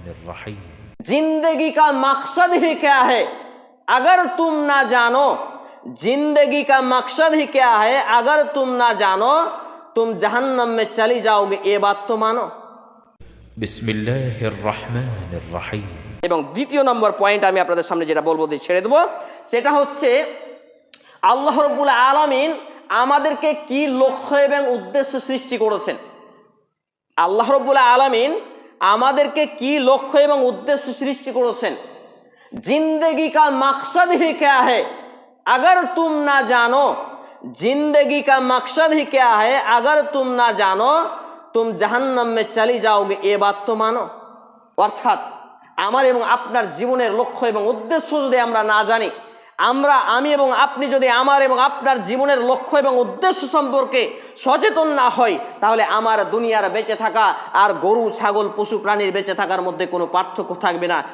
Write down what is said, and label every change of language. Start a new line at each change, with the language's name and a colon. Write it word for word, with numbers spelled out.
Hindi: जिंदगी का मकसद ही क्या है अगर तुम ना जानो, जिंदगी का मकसद ही क्या है अगर तुम ना जानो, तुम जहन्नम में चली जाओगे, ये बात तो मानो।
Arabic: বিসমিল্লাহির রহমানির রহিম।
Bangla: এবং দ্বিতীয় নম্বর পয়েন্ট আমি আপনাদের সামনে যেটা বলবো দিয়ে ছেড়ে দেবো, সেটা হচ্ছে আল্লাহ রাব্বুল আলামিন আমাদেরকে কি লক্ষ্য এবং উদ্দেশ্য সৃষ্টি করেছেন। আল্লাহ রাব্বুল আলামিন আমাদেরকে কি লক্ষ্য এবং উদ্দেশ্য সৃষ্টি করেছেন।
Hindi: জিন্দগি কা মকসদ হি ক্যা হ্যায় अगर तुम ना जानो, जिंदगी का मकसद ही क्या है अगर तुम ना जानो, तुम जहन्नम में चली जाओगे, ये बात तो मानो।
Bangla: অর্থাৎ আমার এবং আপনার জীবনের লক্ষ্য এবং উদ্দেশ্য যদি আমরা না জানি, আমরা আমি এবং আপনি যদি আমার এবং আপনার জীবনের লক্ষ্য এবং উদ্দেশ্য সম্পর্কে সচেতন না হই, তাহলে আমার দুনিয়ার বেঁচে থাকা আর গরু ছাগল পশু প্রাণীর বেঁচে থাকার মধ্যে কোনো পার্থক্য থাকবে না।